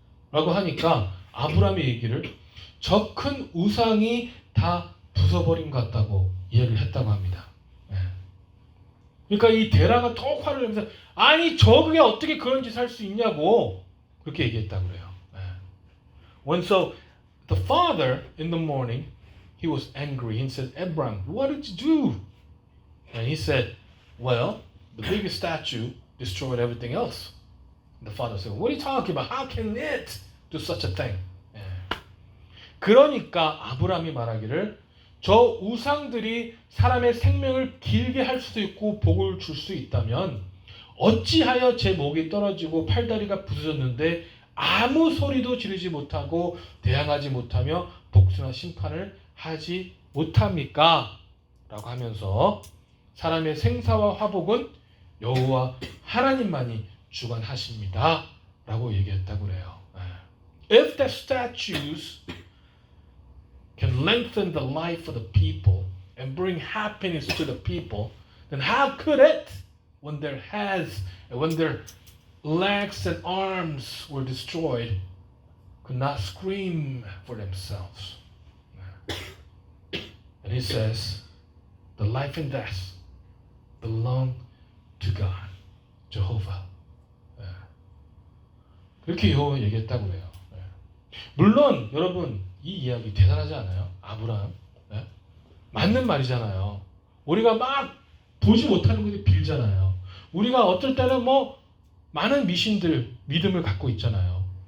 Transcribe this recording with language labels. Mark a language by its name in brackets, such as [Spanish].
[Korean] 라고 하니까 아브라함의 얘기를 저 큰 우상이 다 부숴버린 것 같다고 이야기를 했다고 합니다. 그러니까 이 데라가 더 화를 내면서 아니 저게 어떻게 그런 짓을 할 수 있냐고 그렇게 얘기했다고 그래요. [English] When so the father in the morning he was angry. He said, Abraham, what did you do? And he said, well, the biggest statue destroyed everything else. The father said, what are you talking about? How can it do such a thing? [Korean] 그러니까 아브라함이 말하기를 저 우상들이 사람의 생명을 길게 할 수도 있고 복을 줄 수 있다면 어찌하여 제 목이 떨어지고 팔다리가 부서졌는데 아무 소리도 지르지 못하고 대항하지 못하며 복수나 심판을 하지 못합니까? 라고 하면서 사람의 생사와 화복은 여호와 하나님만이 주관하십니다. 라고 얘기했다고 그래요. [English] If the statues can lengthen the life of the people and bring happiness to the people, then how could it, when their heads and when their legs and arms were destroyed, could not scream for themselves? And he says, the life and death belong to God, Jehovah. [Korean] 그렇게 여호와 얘기했다고 해요. 물론 여러분 이 이야기 대단하지 않아요? 아브라함 맞는 말이잖아요. 우리가 막 보지 못하는 것에 빌잖아요. 우리가 어떨 때는 뭐 많은 미신들 믿음을 갖고 있잖아요.